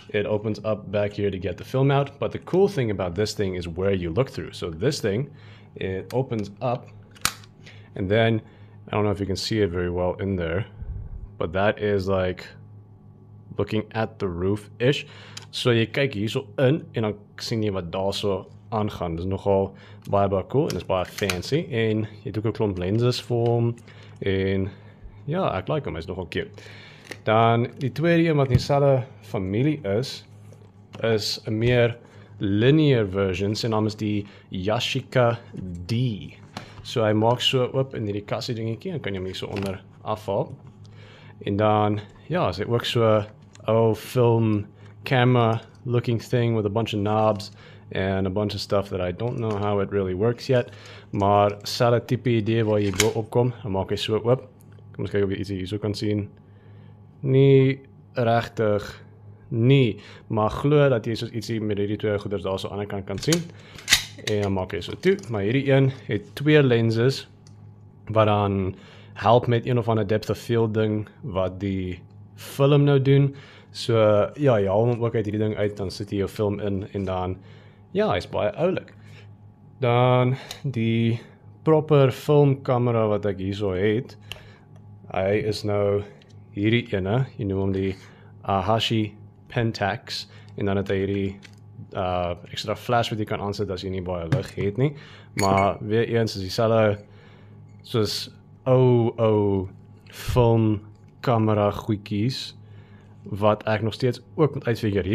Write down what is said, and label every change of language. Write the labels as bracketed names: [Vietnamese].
[English] It opens up back here to get the film out. But the cool thing about this thing is where you look through. So this thing, it opens up, and then, I don't know if you can see it very well in there, but that is like looking at the roof-ish. [Afrikaans] So jy kyk hierso in, en dan sien jy wat daarso aangaan. Dis nogal baie cool, en is baie fancy. En jy het ook 'n klomp lenses vir hom. En ja, ek like hom, hy's nogal cute. Dan die tweede een wat in dieselfde familie is 'n meer linear version. Sy naam is die Yashica D. So hy maak so oop in hierdie kassie dingetjie en kan jy hom hier so onder afhaal. En dan ja, is hy ook so 'n ou [English] film camera looking thing with a bunch of knobs and a bunch of stuff that I don't know how it really works yet. [Afrikaans] Maar selfe tipe idee waar jy bo opkom, dan maak hy so oop. Kom ons kyk of jy iets hier so kan sien. Nie regtig nie, maar glo dat jy soos ietsie met hierdie twee goeders daar so aan die kant kan sien. En dan maak hy so toe, maar hierdie een het 2 lenses wat dan help met een of ander depth of field ding wat die film nou doen. So ja, jy haal hom ook uit hierdie ding uit, dan sit jy jou film in en dan ja, hy's baie oulik. Dan die proper filmkamera wat ek hierso het, hy is nou hierdie ene, jy noem hom die Ahashi Pentax, en dan het hy hierdie extra flash wat jy kan aansit as jy nie baie lig het nie, maar weer eens is dieselfde soos ou filmkamera goedjies wat ek nog steeds ook moet uitfigure.